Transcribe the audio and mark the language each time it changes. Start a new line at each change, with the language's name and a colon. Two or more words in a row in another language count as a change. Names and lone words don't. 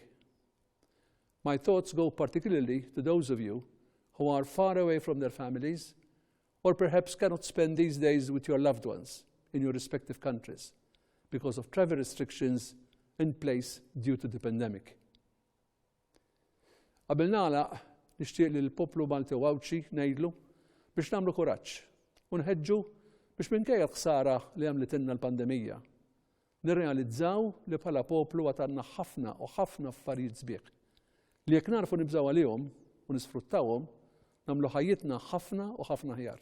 English: My thoughts go particularly to those of you who are far away from their families or perhaps cannot spend these days with your loved ones in your respective countries because of travel restrictions in place due to the pandemic.
Maltese: Qabel nagħlaq nixtieq li l-poplu Malti u Wawċi ngħidlu biex nagħmlu kuraġġ u nħeġġu biex minkejja l-ħsara li għamlitilna l-pandemija nirrealizzaw li bħala poplu għatanna ħafna u ħafna affarijiet sbieħ li jekk narfu nibżgħu għalihom u nisfruttawhom nagħmlu ħajjitna ħafna u ħafna ħjar.